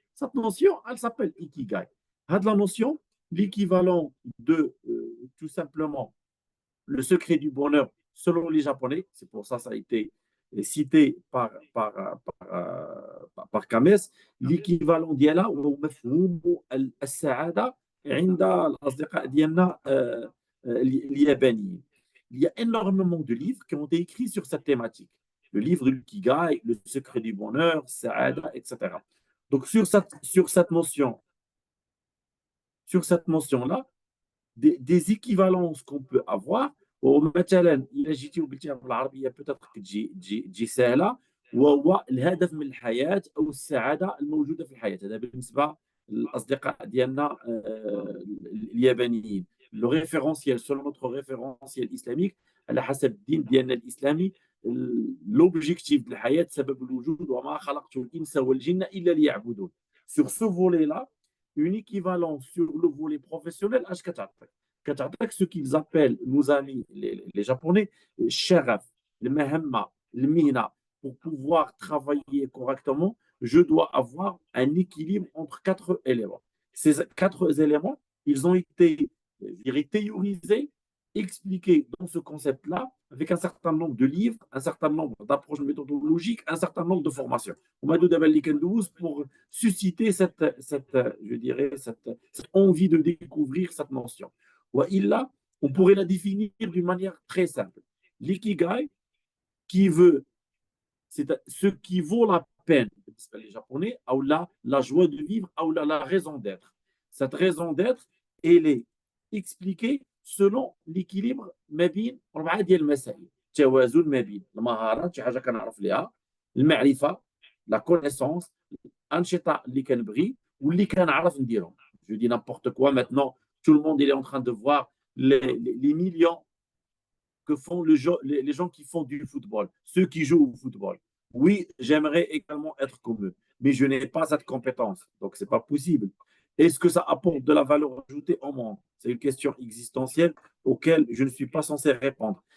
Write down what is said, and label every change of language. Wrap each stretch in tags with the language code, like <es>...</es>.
<fr>Cette notion, elle s'appelle Ikigai. La notion, l'équivalent de tout simplement le secret du bonheur selon les Japonais, c'est pour ça que ça a été cité par Kames, l'équivalent</fr> <ar>ديالها هو مفهوم السعادة عند الأصدقاء ديالنا اليابانيين.</ar> <fr>Il y a énormément de livres qui ont été écrits sur cette thématique. Le livre du Kigai, Le secret du bonheur, Saada, etc. Donc, sur cette notion-là, des équivalences qu'on peut avoir</fr> <ar>ومثلا الا جيتي وقلتيها بالعربيه بوتيتر تجي سهله وهو الهدف من الحياه او السعاده الموجوده في الحياه. هذا بالنسبه للاصدقاء ديالنا اليابانيين.</ar> <fr>لو ريفيرونسيال سولو نوتر ريفيرونسيال اسلاميك</fr> <ar>على حسب الدين ديالنا الاسلامي لوبجيكتيف ديال الحياه سبب الوجود وما خلقت الانس والجن الا ليعبدون.</ar> <fr>Sur ce volet-là, une équivalence sur le volet professionnel, ce qu'ils appellent, nos amis les Japonais, sharaf, le mahamma, le mina. Pour pouvoir travailler correctement, je dois avoir un équilibre entre 4 éléments. Ces 4 éléments, ils ont été théorisés, expliqués dans ce concept-là, avec un certain nombre de livres, un certain nombre d'approches méthodologiques, un certain nombre de formations. On m'a donné pour susciter je dirais, cette envie de découvrir cette notion. Là, on pourrait la définir d'une manière très simple. L'ikigai, c'est ce qui vaut la peine, les Japonais, ou la joie de vivre, ou la raison d'être. Cette raison d'être, elle est expliquée selon l'équilibre</fr> <ar>ما بين 4 ديال المسائل. توازن ما بين المهارات، شي حاجه كنعرف ليها، المعرفه، la connaissance، الانشطه اللي كنبغي واللي كنعرف نديرهم.</ar> <fr>Je dis n'importe quoi maintenant, tout le monde il est en train de voir les millions que font les gens qui font du football, ceux qui jouent au football. Oui, j'aimerais également être comme eux, mais je n'ai pas cette compétence, donc ce n'est pas possible. Est-ce que ça apporte de la valeur ajoutée au monde? C'est une question existentielle auquel je ne suis pas censé répondre.</fr>